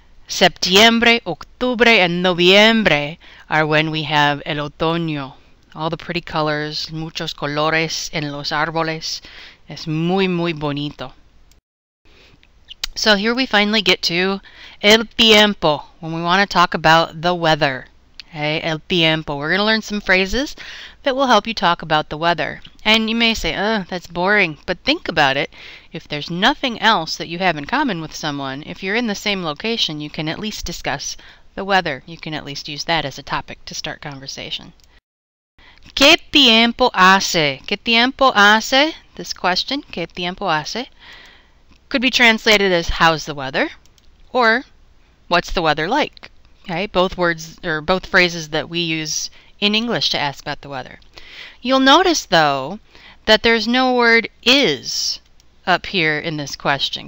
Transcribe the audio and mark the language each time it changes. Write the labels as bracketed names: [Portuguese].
[English] Septiembre, octubre, and noviembre are when we have el otoño. All the pretty colors, [Spanish] muchos colores en los árboles. Es muy, muy bonito. [English] So here we finally get to el tiempo, when we want to talk about the weather. Okay, el tiempo. We're going to learn some phrases that will help you talk about the weather. And you may say, that's boring. But think about it. If there's nothing else that you have in common with someone, if you're in the same location, you can at least discuss the weather. You can at least use that as a topic to start conversation. [Spanish] ¿Qué tiempo hace? ¿Qué tiempo hace? [English] This question, [Spanish] ¿qué tiempo hace? [English] Could be translated as how's the weather? Or what's the weather like? Okay, both words or both phrases that we use in English to ask about the weather. You'll notice though that there's no word is up here in this question.